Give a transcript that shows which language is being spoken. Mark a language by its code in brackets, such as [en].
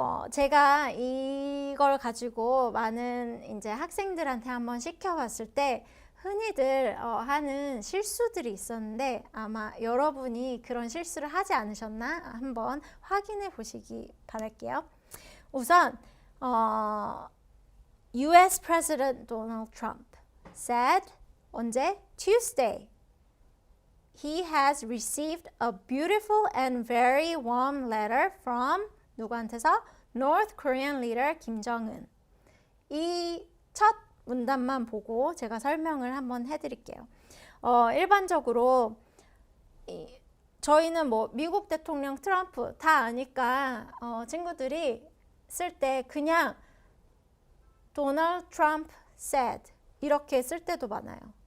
[ko] 제가 이걸 가지고 많은 이제 학생들한테 한번 시켜봤을 때 흔히들 하는 실수들이 있었는데 아마 여러분이 그런 실수를 하지 않으셨나 한번 확인해 보시기 바랄게요. [en] 우선 US President Donald Trump said [ko] 언제? [en] Tuesday. He has received a beautiful and very warm letter from [ko] 누구한테서? [en] North Korean leader 김정은. [ko] 이 첫 문단만 보고 제가 설명을 한번 해드릴게요. 일반적으로 저희는 미국 대통령 트럼프 다 아니까 친구들이 쓸 때 그냥 [en] Donald Trump said [ko] 이렇게 쓸 때도 많아요.